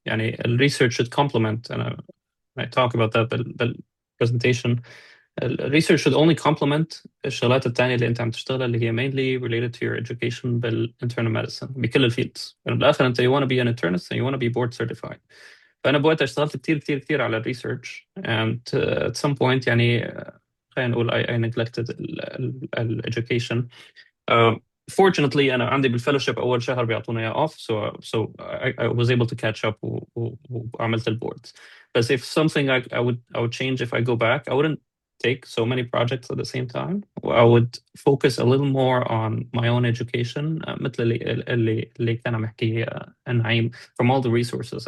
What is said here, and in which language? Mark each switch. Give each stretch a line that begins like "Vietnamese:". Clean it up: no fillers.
Arabic: يعني
English: research should complement, and I talk about that بالpresentation. Research should only complement
Arabic: الشغلات التانية اللي انت عم تشتغلها اللي هي
English: mainly related to your education
Arabic: بالinternal medicine بكل الفيلدز. يعني بالاخر انت
English: you want to be an internist and you want to be board certified.
Arabic: فانا بوقتها اشتغلت كثير على الريسيرش
English: and at some point
Arabic: خلينا نقول
English: I neglected education. Fortunately
Arabic: أنا عندي بالفellowship أول شهر بيعطونا إياه
English: off, so I was able to catch up
Arabic: وعملت البوردز.
English: But if something I would change if I go back, I wouldn't take so many projects at the same time. I would focus a little more on my own education
Arabic: مثل اللي كان عم يحكي نعيم
English: from all the resources.